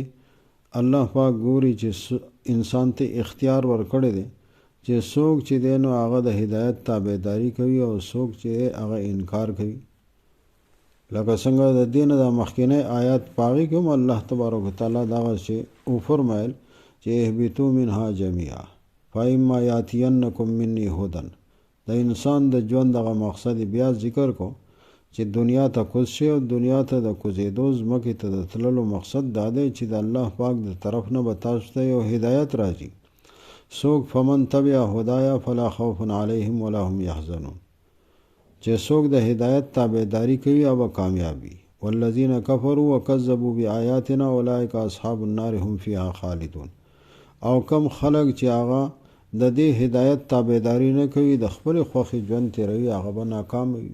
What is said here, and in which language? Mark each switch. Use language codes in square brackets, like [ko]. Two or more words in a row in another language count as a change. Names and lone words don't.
[ps] الله پاک ګوري چې انسان ته اختیار ورکړی دی چې څوک چې دی نو هغه د هدایت تابعداري کوي او څوک چې هغه انکار کوي. لکه څنګه د دین د مخکینی آیات پاغي کې هم الله تبارک وتعالی دغه چې وفرمایل چې [ar] اهبطوا منها جميعا فإما یأتینکم منی هدی. [ps] د انسان د ژوند دغه مقصد بیا ذکر کو چې دنیا ته کوز شي، او دنیا ته د کوزېدو ځمکې ته د تللو مقصد دا دی چې د الله پاک د طرف نه به تاسو ته یو هدایت راځي. [ar] څوک فمن تبع هدایا فلا خوف علیهم ولا هم یحزنون، [ps] چې څوک د هدایت تابعداري کوي او کامیابی. [ar] والذین کفروا وکذبوا بآیاتنا اولئک اصحاب النار هم فیها خالدون. [ps] او کم خلق چې هغه د دې هدایت تابعداري نه کوي، د خپل خوښې ژوند تیروي، هغه به ناکام وي.